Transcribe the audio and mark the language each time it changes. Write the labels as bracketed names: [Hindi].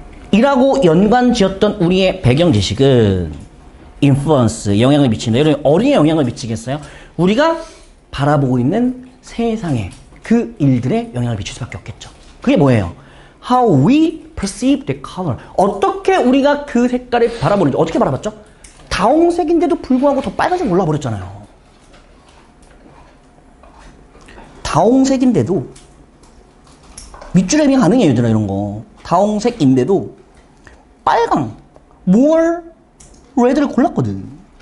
[Korean] 이라고 연관 지었던 우리의 배경 지식은 influence, 영향을 미친다. 여러분, 어디에 영향을 미치겠어요? 우리가 바라보고 있는 세상에 그 일들에 영향을 미칠 수밖에 없겠죠. 그게 뭐예요? [English] How we perceive the color. [Korean] 어떻게 우리가 그 색깔을 바라보는지. 어떻게 바라봤죠? 다홍색인데도 불구하고 더 빨간색 올라버렸잖아요. 다홍색인데도 밑줄 해빙 가능해요, 얘들아. 이런 거. 다홍색인데도 빨강, [English] more red [Korean] 를 골랐거든.